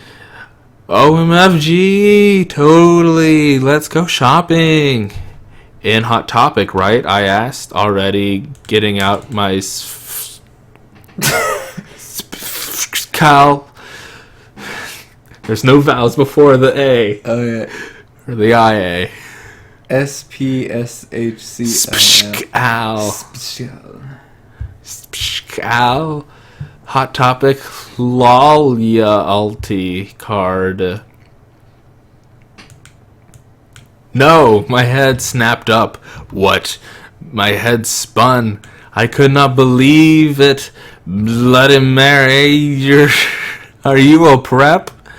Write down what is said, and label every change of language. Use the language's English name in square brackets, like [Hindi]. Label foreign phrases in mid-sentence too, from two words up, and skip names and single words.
[English] OMFG, totally, let's go shopping. In Hot Topic, right? I asked, already getting out my Cal. There's no vowels before the A. Oh yeah. Or the IA. SPSHCL. Spshkal. Hot Topic. Loyalty card. No, my head snapped up. What? My head spun. I could not believe it. Bloody Mary, are you a prep?